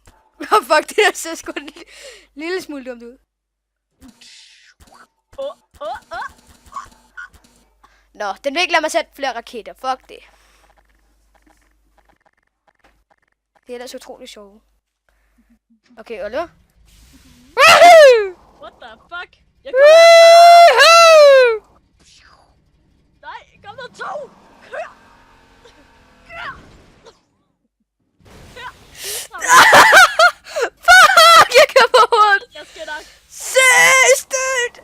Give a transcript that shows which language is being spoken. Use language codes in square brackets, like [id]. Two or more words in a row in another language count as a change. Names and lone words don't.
[da] Åh, fuck, det der ser sgu en lille smule dumt ud. Nå, den vil ikke lade mig sætte flere raketter. Fuck det. Det er da så utroligt sjovt. Okay, Oliver. [en] What the fuck? [da] Jeg kommer Nej, kom der to! Kør! Kør! Kør! Fuck, jeg kører på hovedet. Jeg skal nok. Sidst!